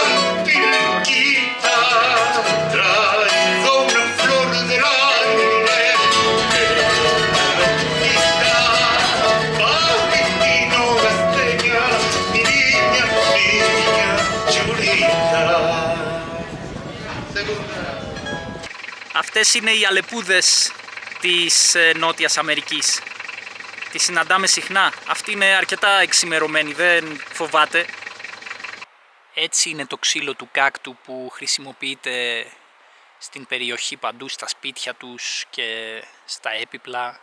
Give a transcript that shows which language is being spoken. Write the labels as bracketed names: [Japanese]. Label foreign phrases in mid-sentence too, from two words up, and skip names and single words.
[Spanish] Pirquita, traigo una flor del aire que la conquista, Valentino Gasteña, mi niña, niña chulita. [Greek] Αυτές είναι οι αλεπούδες της Νότιας Αμερικής. Τις συναντάμε συχνά. Αυτή είναι αρκετά εξημερωμένη, δεν φοβάται. Έτσι είναι το ξύλο του κάκτου που χρησιμοποιείται στην περιοχή παντού, στα σπίτια τους και στα έπιπλα.